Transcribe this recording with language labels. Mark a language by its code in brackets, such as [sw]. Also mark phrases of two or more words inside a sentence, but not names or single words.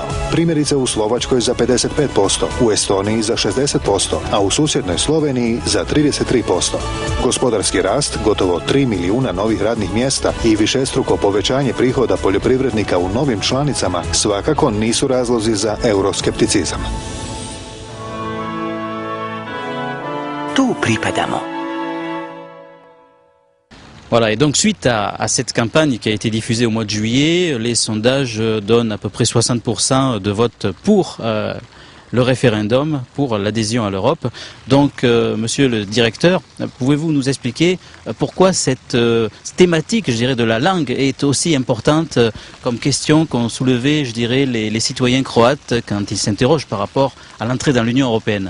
[hr] Primjerice u Slovačkoj za 55%, u Estoniji za 60%, a u susjednoj Sloveniji za 33%. Gospodarski rast, gotovo 3 milijuna novih radnih mjesta i višestruko povećanje prihoda poljoprivrednika u novim članicama svakako nisu razlozi za euroskepticizam. Tu pripadamo. [fr] Voilà, et donc suite à cette campagne qui a été diffusée au mois de juillet, les sondages donnent à peu près 60% de vote pour le référendum, pour l'adhésion à l'Europe. Donc, monsieur le directeur, pouvez-vous nous expliquer pourquoi cette thématique, je dirais, de la langue est aussi importante comme question qu'ont soulevé, je dirais, les citoyens croates quand ils s'interrogent par rapport à l'entrée dans l'Union européenne?